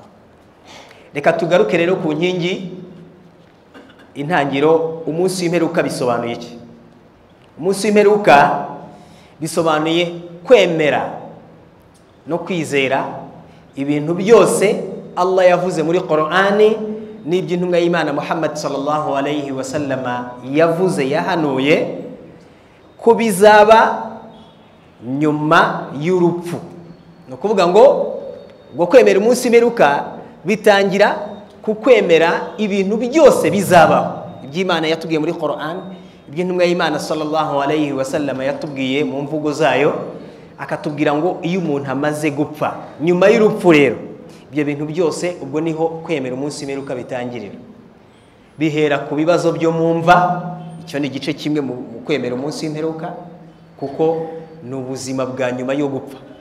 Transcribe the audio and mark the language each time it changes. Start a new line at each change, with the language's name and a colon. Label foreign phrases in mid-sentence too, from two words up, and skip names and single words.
Kinyarwanda: Reka tugaruke rero ku nkingi intangiro. Umunsi w'imperuka bisobanuye iki? Umunsi w'imperuka bisobanuye kwemera no kwizera ibintu byose Allah yavuze muri Qur'ani n'iby'intumwa y'Imana Muhammad
Arabic: صلى الله عليه وسلم
Kinyarwanda: yavuze yahanuye ko bizaba nyuma y'urupfu. No kuvuga ngo kwemera umunsi w'imperuka bitangira ku kwemera ibintu byose bizabaho iby'Imana yatubwiye muri Qur'an, iby'intumwa y'Imana
Arabic: صلى الله عليه وسلم
Kinyarwanda: yatubwiye mu mvugo zayo, akatubwira ngo iyo umuntu amaze gupfa nyuma y'urupfu rero ibyo bintu byose ubwo niho kwemera umunsi w'imperuka bitangirira. Bihera ku bibazo byo mumva, icyo ni igice kimwe mu kwemera umunsi w'imperuka, kuko ni ubuzima bwa nyuma yo gupfa.